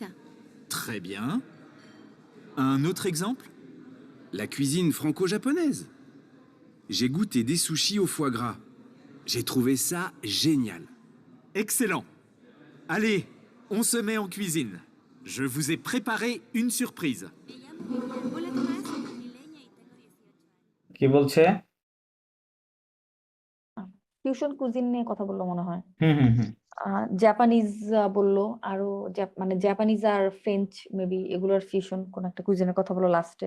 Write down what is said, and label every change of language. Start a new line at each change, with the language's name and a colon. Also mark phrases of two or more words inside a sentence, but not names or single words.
French: Très bien. Un autre exemple? La cuisine franco-japonaise. J'ai goûté des sushis au foie gras. J'ai trouvé ça génial. Excellent. Allez, on se met en cuisine. Je vous ai préparé une surprise.
Bangla: কি বলছে? ফিউশন কুজিন নিয়ে কথা বললো মনে হয়। হুম। জাপানিজ বললো, আরো মানে জাপানিজ আর ফ্রেঞ্চ মেবি এগুলোর ফিউশন কোন একটা কুজিনের কথা বললো লাস্টে।